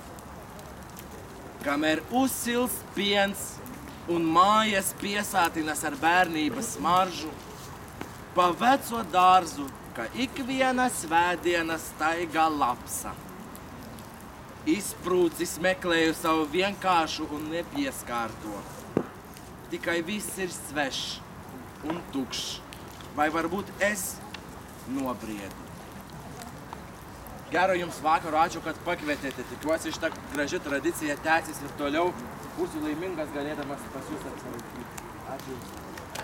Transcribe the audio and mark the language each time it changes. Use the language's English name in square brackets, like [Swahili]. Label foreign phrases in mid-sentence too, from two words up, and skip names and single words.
[Latvian] Kamēr uzsils piens un mājas piesātinas ar bērnības smaržu, pa veco dārzu, ka ikviena svētdiena staigā lapsa. Izprūcis meklēju savu vienkāršu un nepieskārto. Tikai viss ir svešs un tukšs, vai varbūt es nobriedu. [Lithuanian] Gero jums vakaru, ačiū, kad pakvietėte. Tikiuosi, šitą graži tradicija tęsis ir toliau. Būsiu laimingas galėdamas pas jūs apsilankyti. Ačiū.